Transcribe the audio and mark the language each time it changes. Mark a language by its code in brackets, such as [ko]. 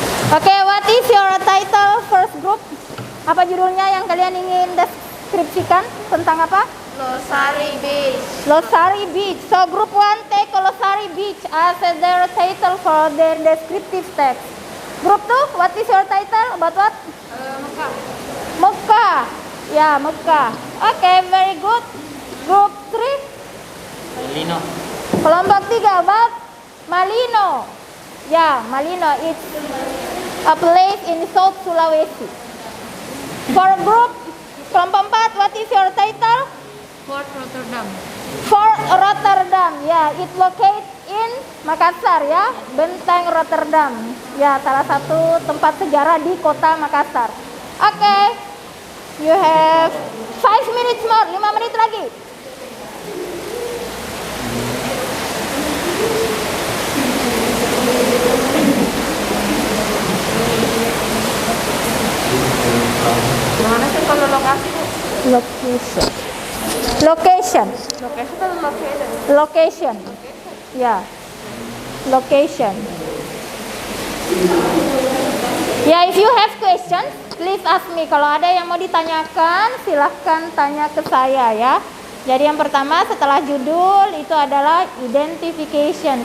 [en] Oke, what is your title first group? [id] Apa judulnya yang kalian ingin deskripsikan tentang apa? [en] Losari Beach. Losari Beach. So group 1 take Losari Beach as their title for their descriptive text. Group 2, what is your title? About what? Mekah. Mekah. Ya, Mekah. Oke, very good. Group 3, Lino. [id] kelompok 3 about Malino. [en] Ya, Malino it's a place in South Sulawesi. For group kelompok 4, what is your title? Fort Rotterdam. Fort Rotterdam. Ya, it located in Makassar, ya. [id] Benteng Rotterdam. Ya, salah satu tempat sejarah di kota Makassar. [en] Oke. You have 5 minutes more, [id] 5 menit lagi. Mana sih kalau lokasi? [en] Location. Location. [id] Lokasi atau location? [en] Location. Ya. Location. Ya, if you have questions, please ask me. [id] Kalau ada yang mau ditanyakan, silahkan tanya ke saya, ya. Jadi yang pertama setelah judul itu adalah identification.